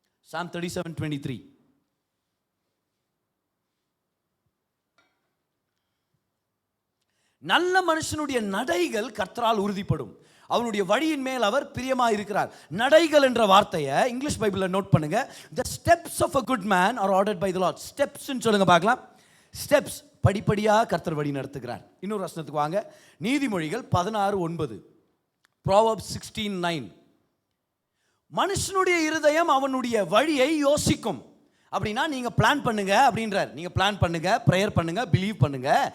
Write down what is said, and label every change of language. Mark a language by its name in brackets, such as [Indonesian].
[English] Psalm 37:23. [Tamil] நல்ல மனுஷனுடைய நடைகள் கர்த்தரால் உறுதிப்படும், அவனுடைய வழியின் மேல் அவர் பிரியமா இருக்கிறார். நடைகள் என்ற வார்த்தையை இங்கிலீஷ் பைபிள்ல நோட் பண்ணுங்க. [English] The steps of a good man are ordered by the Lord. [Tamil] Steps சொல்லுங்க பார்க்கலாம். ஸ்டெப்ஸ், படிப்படியாக கர்த்தர் வழி நடத்துகிறார். இன்னொரு வசனத்துக்கு வாங்க, நீதிமொழிகள் 16:9. Proverbs 16:9. மனுஷனுடைய இருதயம் அவனுடைய வழியை யோசிக்கும். அப்படின்னா நீங்க பிளான் பண்ணுங்க அப்படின்றார். நீங்க பிளான் பண்ணுங்க, பிரேயர் பண்ணுங்க, பிலீவ் பண்ணுங்க.